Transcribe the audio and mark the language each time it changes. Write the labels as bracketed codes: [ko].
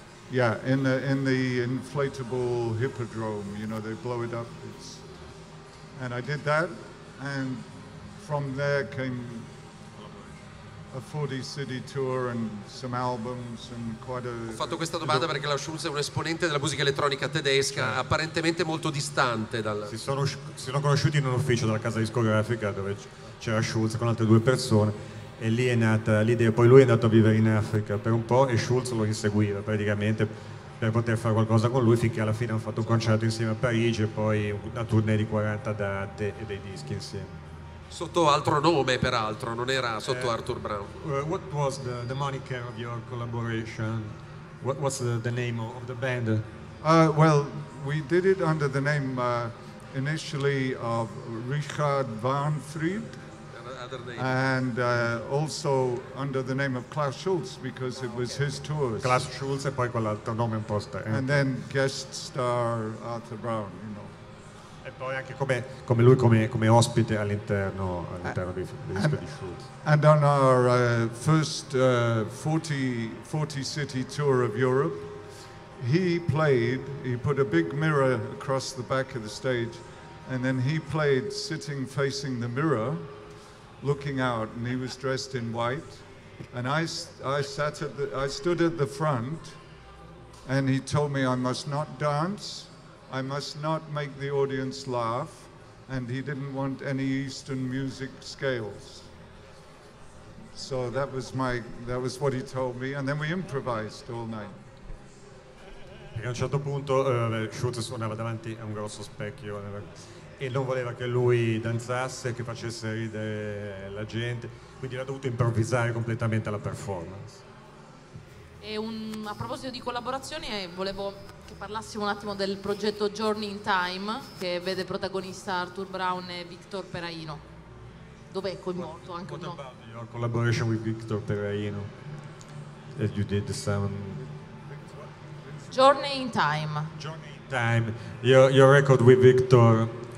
[en] Yeah, in the inflatable hippodrome. They blow it up. And I did that, and from there came a 40-city tour and some albums and quite a... [it] Ho fatto questa domanda perché Klaus Schulze è un esponente della musica elettronica tedesca, apparentemente molto distante dal... Si sono conosciuti in un ufficio della casa discografica dove c'era Schulze con altre 2 persone e lì è nata l'idea. Poi lui è andato a vivere in Africa per un po' e Schulze lo inseguiva praticamente per poter fare qualcosa con lui, finché alla fine hanno fatto un concerto insieme a Parigi e poi una tournée di 40 date e dei dischi insieme. Sotto altro nome, peraltro, non era sotto Arthur Brown. [en] What was the moniker of your collaboration? What's the name of the band? Well, we did it under the name initially of Richard Van Fried, and also under the name of Klaus Schulze because it was his tours. [it] Klaus Schulze e poi quell'altro nome un po' [en] And then guest star Arthur Brown, [it] E poi anche come lui come ospite all'interno del disco di Schulze. [en] And on our first 40 city tour of Europe, he put a big mirror across the back of the stage, and then he played sitting facing the mirror, looking out, and he was dressed in white, and I stood at the front, and he told me I must not dance, I must not make the audience laugh, and he didn't want any Eastern music scales. So that was what he told me, and then we improvised all night. [it] E a un certo punto Schulze suonava davanti a un grosso specchio e non voleva che lui danzasse, che facesse ridere la gente, quindi ha dovuto improvvisare completamente la performance. A proposito di collaborazioni, volevo che parlassimo un attimo del progetto Journey in Time, che vede protagonista Arthur Brown e Victor Peraino, dove è coinvolto anche un [en] What about your collaboration with Victor Peraino? That you did some... Journey in Time. Journey in Time. Your record with Victor